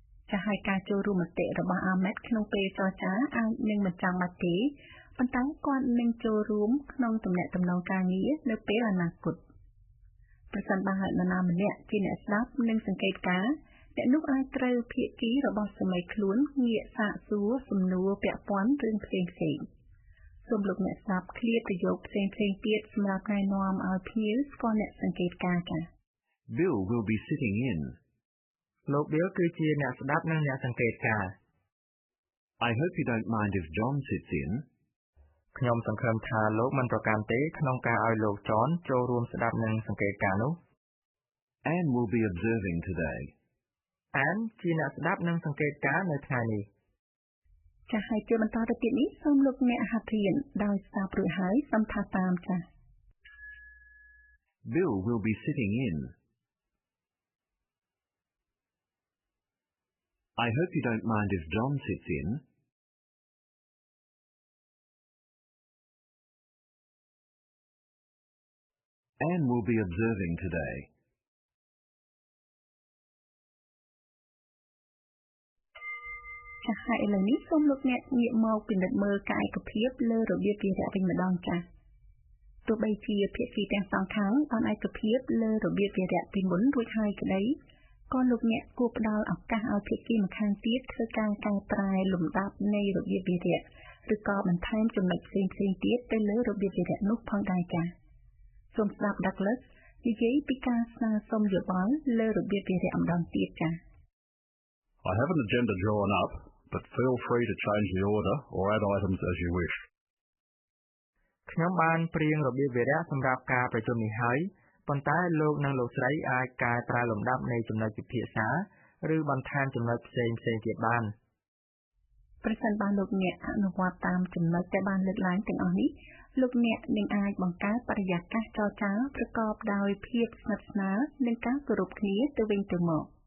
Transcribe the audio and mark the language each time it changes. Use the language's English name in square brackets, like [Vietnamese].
[Khmer] ចាស់ហើយការចូលរួមមតិរបស់ Ahmed ក្នុងពេលចរចាអាចនឹងមិនចាំបាច់ទេប៉ុន្តែគាត់នឹងចូលរួមក្នុងទំនាក់ទំនងការងារនៅពេលអនាគតប្រសិនបើនរណាម្នាក់ជាអ្នកស្ដាប់និងសង្កេតការអ្នកនោះអាចត្រូវភាគីរបស់សមីខ្លួនងាកសាកសួរសំណួរពាក់ព័ន្ធរឿងផ្សេងៗសូមលោកអ្នកស្ដាប់ឃ្លាប្រយោគផ្សេងៗទៀតសម្រាប់ណែនាំឲ្យភ្ញៀវស្គាល់អ្នកសង្កេតការចា៎ [English] Bill will be sitting in. [Khmer] លោក Bill គឺជាអ្នកស្ដាប់និងអ្នកសង្កេតការ [English] I hope you don't mind if John sits in. [Khmer] ខ្ញុំសង្ឃឹមថាលោកមិនប្រកាន់ទេក្នុងការឲ្យលោក John ចូលរួមស្ដាប់និងសង្កេតការនោះ [English] Anne will be observing today. [Khmer] Anne ជាអ្នកស្ដាប់និងសង្កេតការនៅថ្ងៃនេះ ចាស់ហើយជាបន្តទៅទៀតនេះសូមលោកអ្នកហាត់រៀនដោយស្ដាប់រួចហើយសំថាតាមចាស់ [English] Bill will be sitting in. I hope you don't mind if John sits in. Anne will be observing today. [Khmer] ចាស់ហើយឥឡូវនេះសូមលោកអ្នកងាកមកពិនិត្យមើលកាយភាពលើរបៀបវារៈវិញម្ដងចាស់ ទោះបីជាភាគីទាំងសងខាងបានឯកភាពលើរបៀបវារៈពីមុនរួចហើយក្តីក៏លោកអ្នកគួរផ្ដល់ឱកាសឲ្យភាគីម្ខាងទៀតធ្វើការកែប្រែលំដាប់នៃរបៀបវារៈឬក៏បន្ថែមចំណុចផ្សេងៗទៀតទៅលើរបៀបវារៈនោះផងដែរចា៎សូមស្ដាប់ Douglas និយាយពីការស្នើសុំយោបល់លើរបៀបវារៈម្ដងទៀតចា៎ [English] I have an agenda drawn up, but feel free to change the order or add items as you wish. [Khmer] ខ្ញុំបានព្រៀងរបៀបវារៈសម្រាប់ការប្រជុំនេះហើយប៉ុន្តែលោកនិងលោកស្រីអាចកែប្រែលំដាប់នៃចំណុចពិភាក្សាឬបន្ថែមចំណុចផ្សេងៗទៀតបាន ប្រសិនបើលោកអ្នកអនុវត្តតាមចំណុចដែលបានលើកឡើងទាំងអស់នេះលោកអ្នកនឹងអាចបង្កើតបរិយាកាសចរចាប្រកបដោយភាពស្និទ្ធស្នាលនិងការគោរពគ្នាទៅវិញទៅមក